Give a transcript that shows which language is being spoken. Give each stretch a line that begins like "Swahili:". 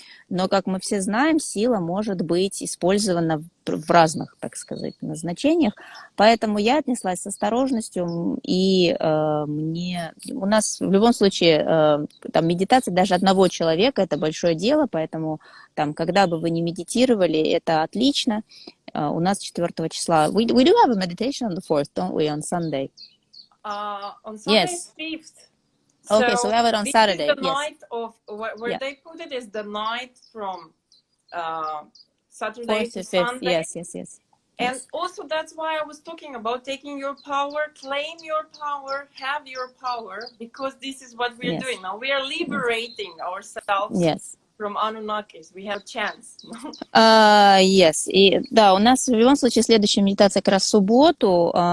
Russian: Но, как мы все знаем, сила может быть использована в разных, так сказать, назначениях. Поэтому я отнеслась с осторожностью, и у нас в любом случае там медитация даже одного человека – это большое дело, поэтому там, когда бы вы не медитировали, это отлично. У нас 4 числа.
English: We do have a meditation on the 4th, don't we, on Sunday? On Sunday Yes. 5th. Okay, so we have it on Saturday. This is the Yes. night of where they put it is the night from Saturday to Sunday. Yes. And also that's why I was talking about taking your power, claim your power, have your power, because this is what we're doing now. We are liberating ourselves from Anunnakis. We have a chance. Yes.
Russian: И да, у нас в любом случае следующая медитация как раз в субботу.